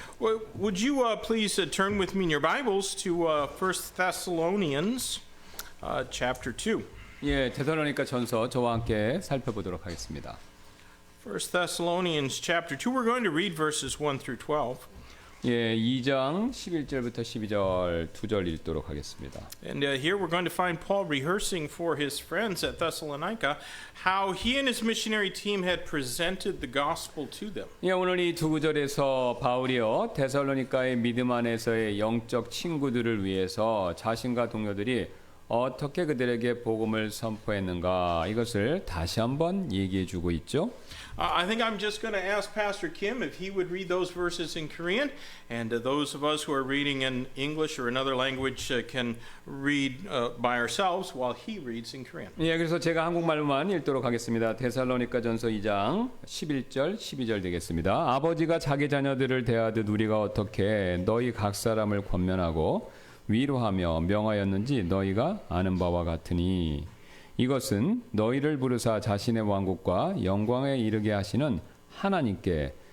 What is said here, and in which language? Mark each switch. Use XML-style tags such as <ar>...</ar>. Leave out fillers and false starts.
<en>Well, would you please turn with me in your Bibles to 1 Thessalonians chapter 2.</en> <ko>예, 데살로니가 전서 저와 함께 살펴보도록 하겠습니다.</ko> <en>1 Thessalonians chapter 2. We're going to read verses 1 through 12.</en> <ko>예, 2장 11절부터 12절 2절 읽도록 하겠습니다.</ko> <en>And here we're going to find Paul rehearsing for his friends at Thessalonica how he and his missionary team had presented the gospel to them.</en> <ko>예, 오늘 이 두 구절에서 바울이요 데살로니가의 믿음 안에서의 영적 친구들을 위해서 자신과 동료들이 어떻게 그들에게 복음을 선포했는가 이것을 다시 한번 얘기해 주고 있죠.</ko> <en>I think I'm just going to ask Pastor Kim if he would read those verses in Korean, and those of us who are reading in English or another language can read by ourselves while he reads in Korean.</en> <ko>예, 그래서 제가 한국말로만 읽도록 하겠습니다. 데살로니가전서 2장 11절 12절 되겠습니다. 아버지가 자기 자녀들을 대하듯 우리가 어떻게 너희 각 사람을 권면하고 위로하며 명하였는지 너희가 아는 바와 같으니 이것은 너희를 부르사 자신의 왕국과 영광에 이르게 하시는 하나님께</ko>